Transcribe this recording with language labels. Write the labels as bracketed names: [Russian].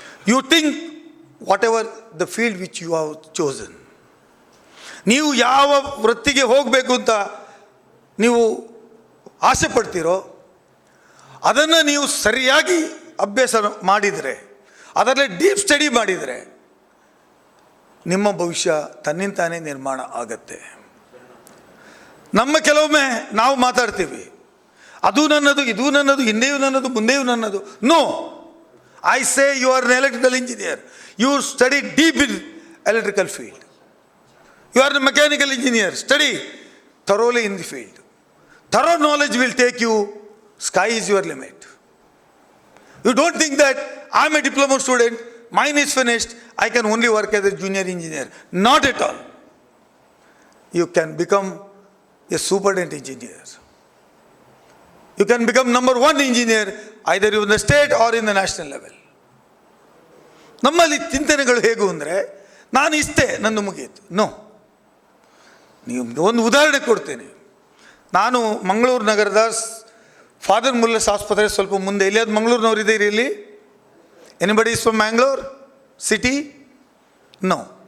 [English] you think whatever the field which you have chosen, [Kannada] ನೀವು ಯಾವ ವೃತ್ತಿಗೆ ಹೋಗಬೇಕು ಅಂತ ನೀವು ಆಸೆ ಪಡ್ತೀರೋ ಅದನ್ನು ನೀವು ಸರಿಯಾಗಿ ಅಭ್ಯಾಸ ಮಾಡಿದರೆ, ಅದರಲ್ಲಿ [English] deep study [Kannada] ಮಾಡಿದರೆ ನಿಮ್ಮ ಭವಿಷ್ಯ ತನ್ನಿಂತಾನೇ ನಿರ್ಮಾಣ ಆಗತ್ತೆ. ಕೆಲವೊಮ್ಮೆ ನಾವು ಮಾತಾಡ್ತೀವಿ, ಅದು ನನ್ನದು, ಇದು ನನ್ನದು, ಹಿಂದೆಯೂ ನನ್ನದು, ಮುಂದೆಯೂ ನನ್ನದು. [English] No, I say you are an electrical engineer, you study deep in electrical field. You are a mechanical engineer, study thoroughly in the field. Thorough knowledge will take you, sky is your limit. You don't think that I am a diploma student, mine is finished, I can only work as a junior engineer. Not at all. You can become a superintendent engineer. You can become number 1 engineer either in the state or in the national level. [Kannada] ನಮ್ಮಲ್ಲಿ ಚಿಂತನೆಗಳು ಹೇಗೂ ಅಂದರೆ, ನಾನು ಇಷ್ಟೇ, ನಂದು ಮುಗಿಯಿತು. No, ನೀವು ಒಂದು ಉದಾಹರಣೆ ಕೊಡ್ತೇನೆ. ನಾನು ಮಂಗಳೂರು ನಗರದ ಫಾದರ್ ಮುಲ್ಲರ್ಸ್ ಆಸ್ಪತ್ರೆ ಸ್ವಲ್ಪ ಮುಂದೆ, ಇಲ್ಲಿ ಅದು ಮಂಗಳೂರಿನವ್ರು ಇದ್ದೀರಿ ಇಲ್ಲಿ? [English] Anybody is from Mangalore city? No.